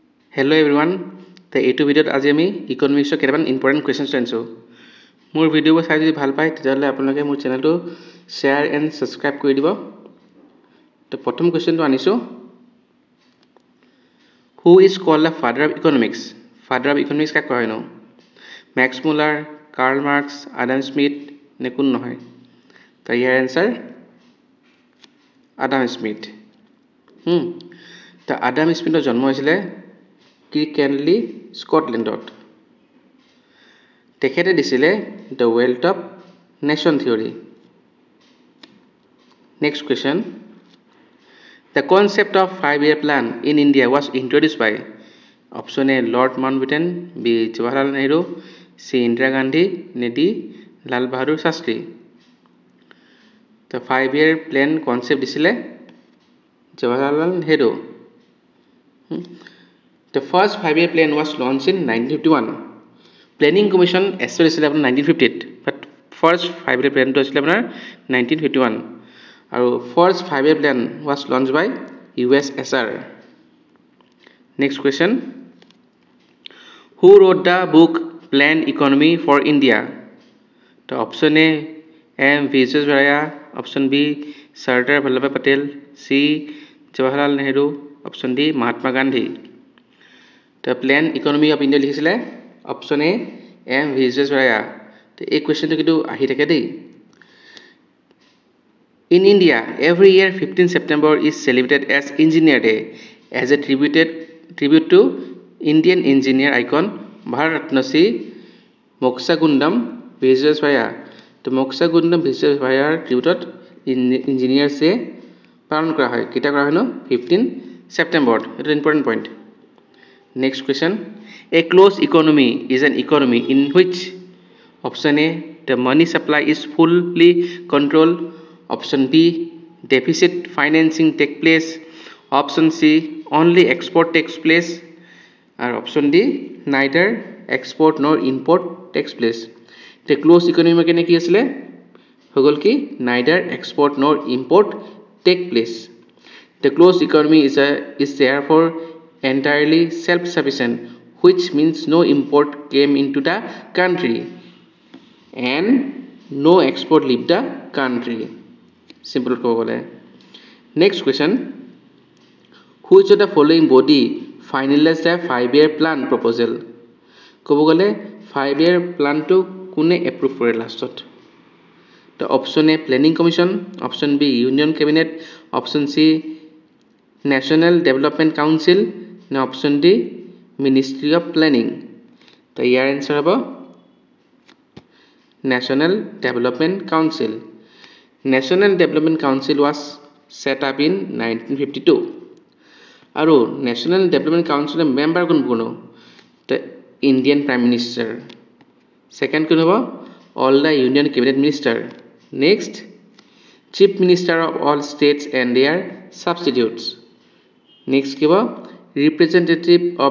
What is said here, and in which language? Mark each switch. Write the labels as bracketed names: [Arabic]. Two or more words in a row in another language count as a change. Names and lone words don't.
[English] Hello everyone. [Assamese] The এইটো ভিডিঅ'ত আজি আমি ইকনমিক্সৰ কেইটামান [English] important questions [Assamese] আনিছোঁ মোৰ ভিডিঅ'বোৰ চাই যদি ভাল পায় তেতিয়াহ'লে আপোনালোকে মোৰ চেনেলটো [English] share and subscribe [Assamese] কৰি দিব তো প্ৰথম কুৱেশ্যনটো আনিছোঁ [English] who is called the father of economics [Assamese] কাক কোৱা হয় নো মেক্স মুলাৰ কাৰ্ল মাৰ্কছ আডাম স্মিথ নে কোন নহয় তো ইয়াৰ এনসাৰ আডাম স্মিথ তো আডাম স্মিথৰ জন্ম হৈছিলে কিৰকেনলি স্কটলেণ্ডত তেখেতে দিছিলে দ্য ৱেল্থ অফ নেশ্যন থিয়ৰী [English] next question the concept of 5-year plan in India was introduced by অপশ্যন এ লৰ্ড মাউণ্টবেটেন বি জৱাহৰলাল নেহৰু চি ইন্দিৰা গান্ধী নে ডি লাল বাহাদুৰ শাস্ত্ৰী তো 5-year plan কনচেপ্ট দিছিলে জৱাহৰলাল নেহৰু The first 5-year plan was launched in 1951. Planning Commission established in 1958, but first 5-year plan was in 1951. Our first 5-year plan was launched by USSR. Next question. Who wrote the book Plan Economy for India? The option A M. Visvesvaraya, option B Sardar Vallabhbhai Patel, C Jawaharlal Nehru, option D Mahatma Gandhi. [Assamese] The plan economy of India লিখিছিলে [English] option A [Assamese] এম ভিজেছভায়া তো এই কুৱেশ্যনটো কিন্তু আহি থাকে দেই [English] In India, every year 15 September is celebrated as Engineer Day as a tribute to Indian engineer icon Bharat Ratna Shri Moksagundam Visvesvaraya তো Moksagundam Visvesvarayaৰ ট্ৰিবিউটত ইঞ্জিনিয়াৰ্ছ ডে [Assamese] পালন কৰা হয় কেতিয়া কৰা হয় নো [English] 15 ছেপ্টেম্বৰত এটা important point Next question. A closed economy is an economy in which option A the money supply is fully controlled, option B deficit financing take place, option C only export takes place, or option D neither export nor import takes place. The closed economy [Assamese] মানে কি আছিল হগল কি [English] neither export nor import take place. The closed economy is therefore entirely self-sufficient, which means no import came into the country and no export leave the country. Simple kobole. Next question. Which of the following body finalized the 5-year plan proposal? [Assamese] Kobole 5-year plan to kune approve kore lastot. [English] The option A Planning Commission, option B Union Cabinet, option C National Development Council, [Assamese] না [English] option D Ministry of Planning [Assamese] তো ইয়াৰ এনসাৰ হ'ব নেশ্যনেল ডেভেলপমেণ্ট কাউন্সিল নেশ্যনেল ডেভেলপমেণ্ট [English] council was set up in 1952 [Assamese] আৰু নেশ্যনেল ডেভেলপমেণ্ট কাউন্সিলৰ মেম্বাৰ কোন কোন তো [English] Indian Prime Minister second [Assamese] কোন হ'ব [English] all the Union Cabinet Minister next Chief Minister of all states and their substitutes next [Assamese] কি হ'ব [English] representative of